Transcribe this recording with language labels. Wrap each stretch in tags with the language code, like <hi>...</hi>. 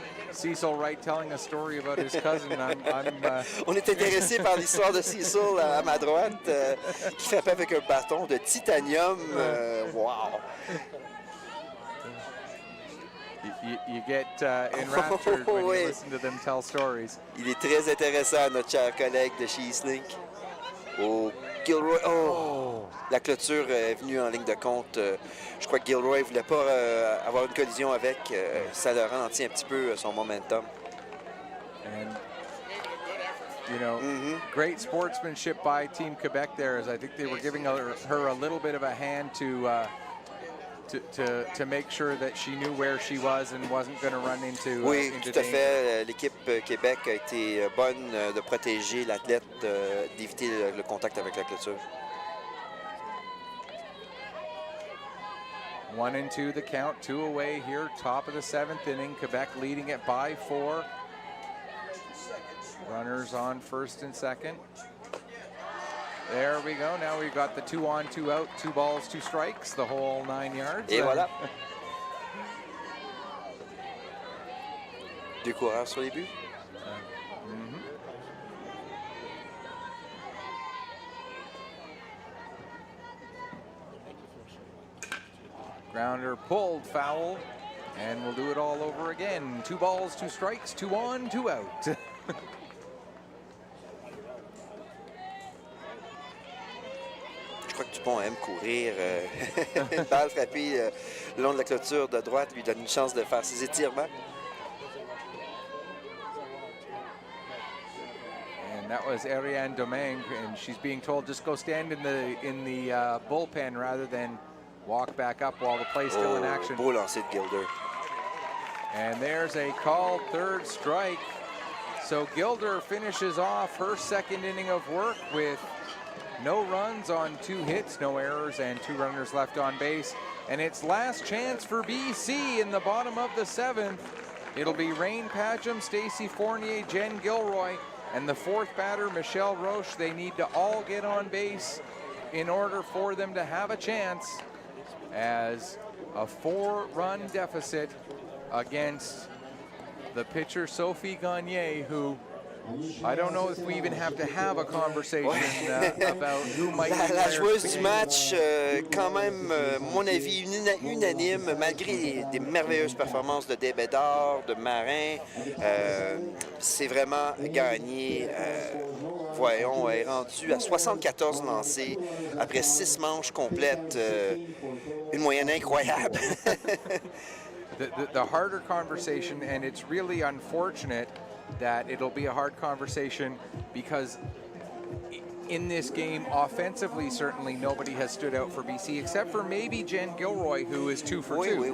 <en>Cecil Wright telling a story about his cousin.</en> <fr>On est intéressé par l'histoire de Cecil à ma droite, qui frappait avec un bâton de titanium.</fr> <en>Wow! You get enraptured when you listen to them tell stories.</en> <fr>Il est très intéressant, notre cher collègue de chez Eastlink. Oh, Gilroy. Oh! La clôture est venue en ligne de compte. Je crois que Gilroy ne voulait pas avoir une collision avec. Ça le ralentit un petit peu son momentum.</fr> <en>And, you know, great sportsmanship by Team Quebec there, as I think they were giving her a little bit of a hand to make sure that she knew where she was and wasn't going to run into</en> <fr>Oui,</fr> <en>into</en> <fr>tout à</fr> <en>danger.</en> <fr>fait. L'équipe Québec a été bonne de protéger l'athlète, d'éviter le contact avec la clôture.</fr> <en>1-2 the count, 2 away here, top of the 7th inning. Quebec leading it by 4. Runners on first and second. There we go. Now we've got the 2 on, 2 out, 2 balls, 2 strikes, the whole 9 yards.</en> <fr>Et voilà. 2 coureurs sur les buts.</fr> <en>Grounder pulled, foul, and we'll do it all over again. 2 balls, 2 strikes, 2 on, 2 out.</en> <fr>Je crois que Dupont aime courir. Une balle frappée le long de la clôture de droite lui donne une chance de faire ses étirements.</fr> <en>And that was Ariane Domingue, and she's being told just go stand in the bullpen rather than walk back up while the play's still in action.</en> <fr>Beau lancer de Gilder.</fr> <en>And there's a called 3rd strike. So Gilder finishes off her 2nd inning of work with no runs on 2 hits, no errors, and 2 runners left on base. And it's last chance for BC in the bottom of the 7th. It'll be Rain Padgham, Stacy Fournier, Jen Gilroy, and the 4th batter, Michelle Roche. They need to all get on base in order for them to have a chance, as a 4-run deficit against the pitcher Sophie Gagné, who I don't know if we even have to have a conversation about who might be</en> <fr>La</fr> <en>there.</en> <fr>joueuse du match, quand même, mon avis unanime, malgré des merveilleuses performances de Desbedard, de Marin, c'est vraiment gagné. Voyons, elle est rendue à 74 lancés après 6 manches complètes. Une moyenne incroyable.</fr> <en>The harder conversation, and it's really unfortunate that it'll be a hard conversation, because in this game, offensively, certainly nobody has stood out for BC except for maybe Jen Gilroy, who is 2 for 2.</en>